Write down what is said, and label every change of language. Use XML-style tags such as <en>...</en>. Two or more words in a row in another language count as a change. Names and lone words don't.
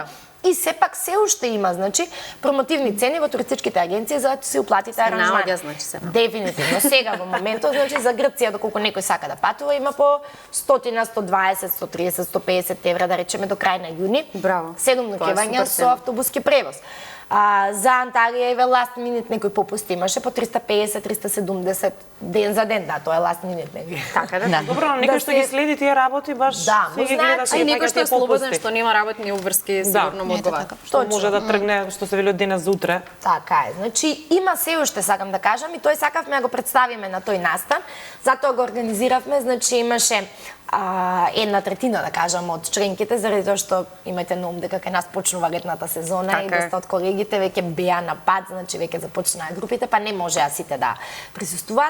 <mk>И сепак се уште има, значи, промотивни цени во туристичките агенции за да си уплатите аранжмани. Дефинитивно. Сега во моментот, значи, за Грција, доколку некој сака да патува, има по 100, 120, 130, 150 евра, да речеме, до крај на јуни. Браво. 7 ноќевања со автобуски превоз. За Анталија еве</mk> <en>last minute</en> <mk>некој попусти имаше по 350, 370 ден за ден, да, тоа е</mk> <en>last minute</en> <mk>некој. Така да. Добро, некој што ги следи тие работи баш се ги гледа и некој што е слободен, што нема работни обврски, сигурно му одговара. Што може да тргне, што се вели од денес за утре. Така е. Значи има се уште сакам да кажам и тој сакавме да го представиме на тој настан, затоа го организиравме, значи имаше една третина, да кажам, од членките, заради тоа што имате на ум дека кај нас почнува летната сезона и доста од колегите веќе беа на пат, значи веќе започнаа групите, па не можеа сите да присуствуваат.</mk>